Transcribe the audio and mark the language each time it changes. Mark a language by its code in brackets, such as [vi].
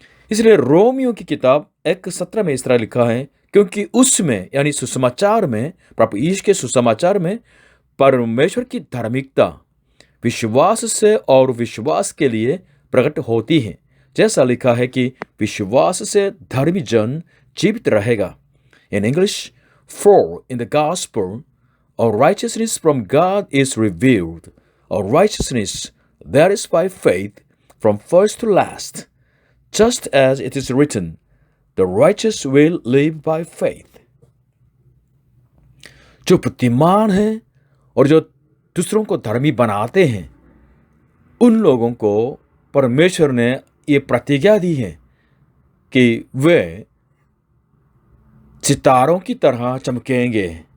[hi] इसलिए रोमियो की किताब 1:17 में इस तरह लिखा है, क्योंकि उसमें यानी सुसमाचार में, प्रभु यीशु के सुसमाचार में परमेश्वर की धार्मिकता विश्वास से और विश्वास के लिए प्रकट होती है। जैसा लिखा है कि विश्वास से धर्मी जन जीवित रहेगा। [en] In English, for in the gospel और righteousness from God is revealed, or righteousness that is by faith from first to last, just as it is written, the righteous will live by faith. [hi] जो बुद्धिमान हैं और जो दूसरों को धर्मी बनाते हैं, उन लोगों को परमेश्वर ने ये प्रतिज्ञा दी है कि वे सितारों की तरह चमकेंगे।